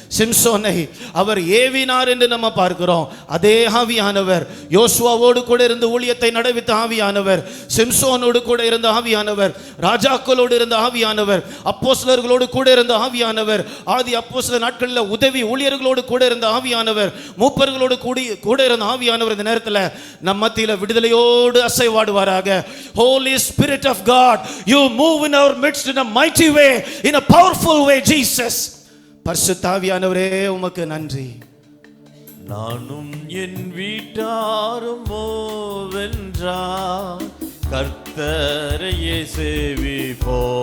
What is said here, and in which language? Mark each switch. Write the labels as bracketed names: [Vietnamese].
[Tamil] சிம்சோனை அவர் ஏவினார் என்று நம்ம பார்க்கிறோம். அதே ஆவியானவர் யோசுவாவோடு கூட இருந்து ஊழியத்தை நடவித்த ஆவியானவர், சிம்சோனோடு கூட இருந்த ஆவியானவர், ராஜாக்களோடு இருந்த ஆவியானவர், அப்போஸ்தலர்களோடு கூட இருந்த ஆவியானவர், ஆதி அப்போஸ்தலர் நாட்களில் உதவி ஊழியர்களோடு கூட இருந்த ஆவியானவர், மூப்பர்களோடு கூட இருந்த ஆவியானவர் இந்த நேரத்தில் நம் மத்தியில் விடுதலையோடு அசைவாடுவாராக. [English] Holy Spirit of God, you move in our midst in a mighty way, in a powerful way, Jesus. [Tamil] பரிசுத்த ஆவியானவரே உமக்கு நன்றி. நானும் என் வீட்டாருமோ வென்றால் கர்த்தரையே சேவிப்போம்.